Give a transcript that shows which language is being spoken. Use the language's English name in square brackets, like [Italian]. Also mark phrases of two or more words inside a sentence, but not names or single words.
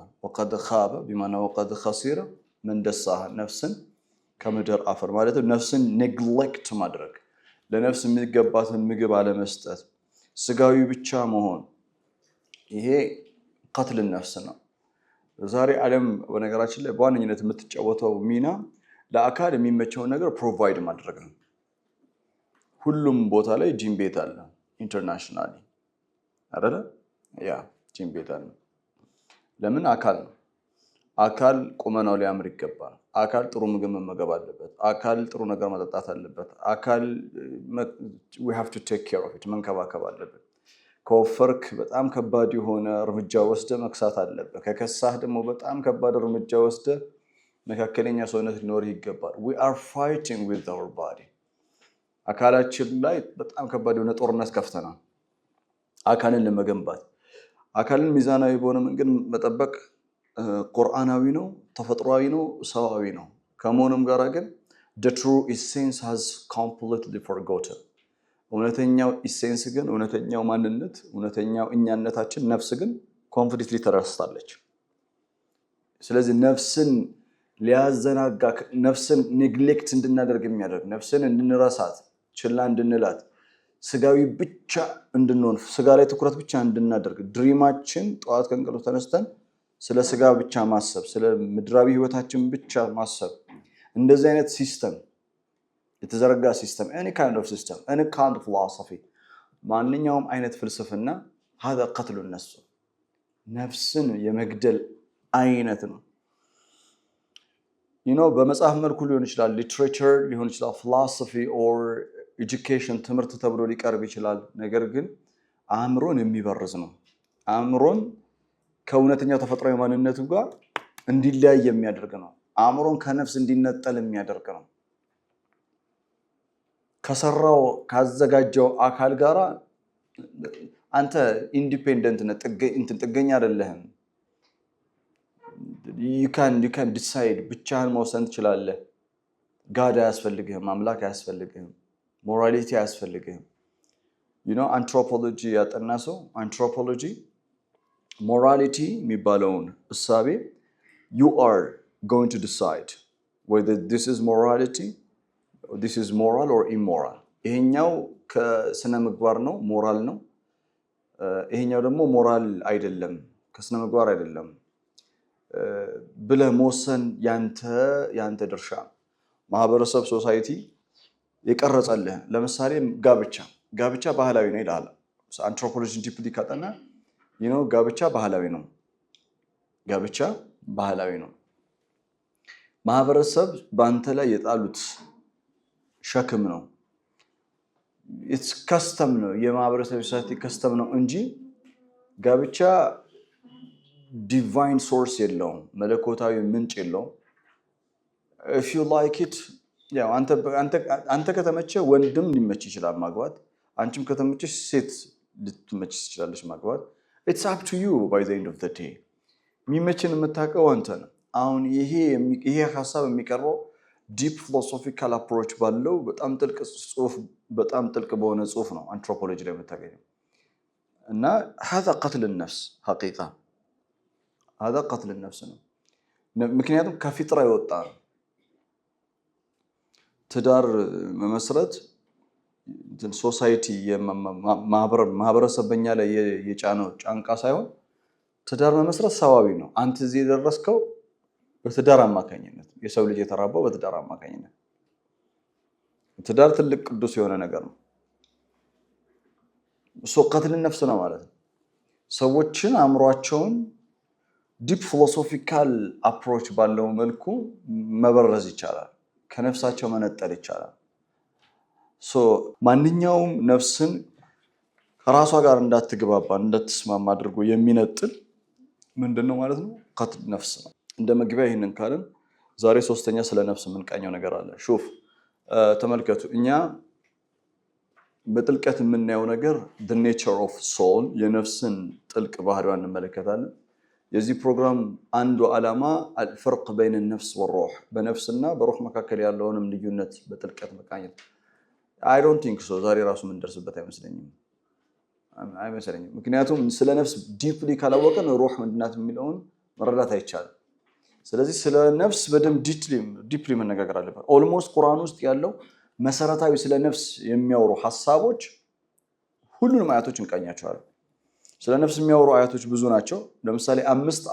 [Arabic] وقد خاب بيمانا وقد خسر من دساها [Amharic] ነፍስን ከምድር አፈር ማለት ነፍስን ኔግሌክት ማድረግ፣ ለነፍስ የሚገባትን ምግብ አለመስጠት፣ ስጋዊ ብቻ መሆን፣ ይሄ ቀትል ነፍስ ነው። ዛሬ ዓለም በነገራችን ላይ በዋነኝነት የምትጫወተው ሚና ለአካል የሚመቸውን ነገር ፕሮቫይድ ማድረግ ነው። ሁሉም ቦታ ላይ ጂም ቤት አለ፣ ኢንተርናሽናሊ አይደለ? ያ ጂም ቤት አለ። ለምን? አካል ነው። አካል ቁመናው ሊያምር ይገባል። አካል ጥሩ ምግብ መመገብ አለበት። አካል ጥሩ ነገር መጠጣት አለበት። አካል [English] we have to take care of it [Amharic] መንከባከብ አለበት። ከወፈርክ በጣም ከባድ የሆነ እርምጃ ወስደ መክሳት አለበት። ከከሳህ ደግሞ በጣም ከባድ እርምጃ ወስደ መካከለኛ ሰውነት ሊኖርህ ይገባል። [English] we are fighting with our body [Amharic] አካላችን ላይ በጣም ከባድ የሆነ ጦርነት ከፍተናል አካልን ለመገንባት። አካልን ሚዛናዊ በሆነ መንገድ መጠበቅ ቁርአናዊ ነው፣ ተፈጥሯዊ ነው፣ ሰዋዊ ነው። ከመሆኑም ጋር ግን [English] the true essence has completely forgotten [Amharic] እውነተኛው ኢሴንስ ግን እውነተኛው ማንነት እውነተኛው እኛነታችን ነፍስ ግን ኮምፕሊትሊ ተረስታለች። ስለዚህ ነፍስን ሊያዘናጋ ነፍስን ኔግሌክት እንድናደርግ የሚያደርግ ነፍስን እንድንረሳት ችላ እንድንላት ስጋዊ ብቻ እንድንሆን ስጋ ላይ ትኩረት ብቻ እንድናደርግ ድሪማችን ጠዋት ከእንቅልፍ ተነስተን ስለ ስጋ ብቻ ማሰብ ስለ ምድራዊ ህይወታችን ብቻ ማሰብ እንደዚህ አይነት ሲስተም የተዘረጋ ሲስተም [English] any kind of system any kind of philosophy [Amharic] ማንኛውም አይነት ፍልስፍና [Arabic] هذا قتل النفس [Amharic] ነፍስን የመግደል አይነት ነው በመጽሐፍ መልኩ ሊሆን ይችላል ሊትሬቸር ሊሆን ይችላል [English] philosophy or education [Amharic] ትምህርት ተብሎ ሊቀርብ ይችላል ነገር ግን አእምሮን የሚበርዝ ነው አእምሮን ከእውነተኛው ተፈጥሯዊ ማንነቱ ጋር እንዲለያይ የሚያደርግ ነው አእምሮን ከነፍስ እንዲነጠል የሚያደርግ ነው ከሰራው ካዘጋጀው አካል ጋራ አንተ ኢንዲፔንደንት ነህ ጥገኛ አይደለህም [English] you can decide [Amharic] ብቻህን መወሰን ትችላለህ ጋድ አያስፈልግህም አምላክ አያስፈልግህም ሞራሊቲ አያስፈልግህም anthropology ያጠና ሰው [English] anthropology morality [Amharic] የሚባለውን እሳቤ [English] you are going to decide whether this is morality or this is moral or immoral [Amharic] ይሄኛው ከስነ ምግባር ነው ሞራል ነው ይሄኛው ደግሞ ሞራል አይደለም ከስነ ምግባር አይደለም ብለህ መወሰን ያንተ ድርሻ ማህበረሰብ ሶሳይቲ የቀረጸልህ ለምሳሌ ጋብቻ ባህላዊ ነው ይላል [English] anthropology deeply [Amharic] ካጠና ጋብቻ ባህላዊ ነው ማህበረሰብ ባንተ ላይ የጣሉት ሸክም ነው [English] it's custom [Amharic] ነው የማህበረሰብ ሶሳይቲ custom ነው እንጂ ጋብቻ [English] divine source [Amharic] የለውም መለኮታዊ ምንጭ የለውም [English] if you like it [Amharic] ያው አንተ ከተመቸ ወንድም ሊመች ይችላል ማግባት አንቺም ከተመቸሽ ሴት ልትመች ትችላለሽ ማግባት [English] it's up to you by the end of the day [Amharic] የሚመችን የምታውቀው አንተ ነው አሁን ይሄ ሐሳብ የሚቀርበው [English] deep philosophical approach [Amharic] ባለው በጣም ጥልቅ በሆነ ጽሁፍ ነው አንትሮፖሎጂ ላይ የምታገኘው እና [Arabic] هذا قتل النفس حقيقة هذا قتل النفس [Amharic] ነው ምክንያቱም ከፊጥራ ይወጣ ትዳር መመስረት ሶሳይቲ ማህበረሰብ በእኛ ላይ የጫነው ጫንቃ ሳይሆን ትዳር መመስረት ሰዋዊ ነው አንተ እዚህ የደረስከው በትዳር አማካኝነት የሰው ልጅ የተራባው በትዳር አማካኝነት ትዳር ትልቅ ቅዱስ የሆነ ነገር ነው [Arabic] قتل النفس [Amharic] ነው ማለት ነው ሰዎችን አእምሯቸውን [English] deep philosophical approach [Amharic] ባለው መልኩ መበረዝ ይቻላል ከነፍሳቸው መነጠል ይቻላል ማንኛውም ነፍስን ከራሷ ጋር እንዳትግባባ እንዳትስማማ አድርጎ የሚነጥል ምንድነው ማለት ነው قتل ነፍስ ነው እንደ መግቢያ ይሄንን ካልን ዛሬ ሶስተኛ ስለ ነፍስ የምንቃኘው ነገር አለ ሹፍ ተመልከቱ እኛ በጥልቀት የምናየው ነገር [English] the nature of soul [Amharic] የነፍስን ጥልቅ ባህሪዋን እንመለከታለን የዚህ ፕሮግራም አንዱ ዓላማ [Arabic] الفرق بين النفس والروح [Amharic] በነፍስና በሩህ መካከል ያለውንም ልዩነት በጥልቀት መቃኘት [English] I don't think so [Amharic] ዛሬ ራሱ ምን ደርስበት አይመስለኝም ምክንያቱም ስለ ነፍስ ዲፕሊ ካላወቀን ሩህ ምንድናት የሚለውን መረዳት አይቻልም ስለዚህ ስለ ነፍስ በደም ዲፕሊ መነጋገር አለበት ኦልሞስት ቁርአን ውስጥ ያለው መሰረታዊ ስለ ነፍስ የሚያወሩ ሐሳቦች ሁሉንም አያቶች እንቃኛቸዋለን ስለ ነፍስ የሚያወሩ አያቶች ብዙ ናቸው ለምሳሌ 5